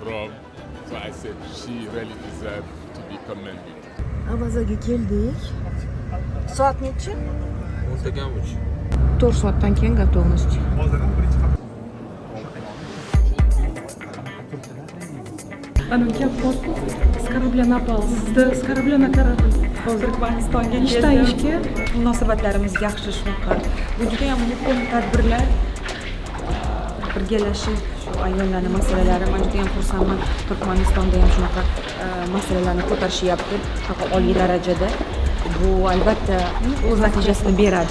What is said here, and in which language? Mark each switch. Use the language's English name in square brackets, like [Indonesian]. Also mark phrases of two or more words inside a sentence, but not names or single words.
[Uzbek] Avazaga keldik. Soat necha? 10:30. 4 soatdan keyin готовность. [Russian] Ana kapotka с корабля напал. С корабля на корабль. [Uzbek] Turkmanistonga ishdan ishga munosabatlarimiz yaxshi shunaqa. Bu juda ham muhim tadbirlar. Birgalashib shu ayollarning masalalari, men juda ham xursandman. Turkmanistonda ham shunaqa masalalarni ko'tarishyapti, shunaqa oliy darajada. Bu albatta o'z natijasini beradi.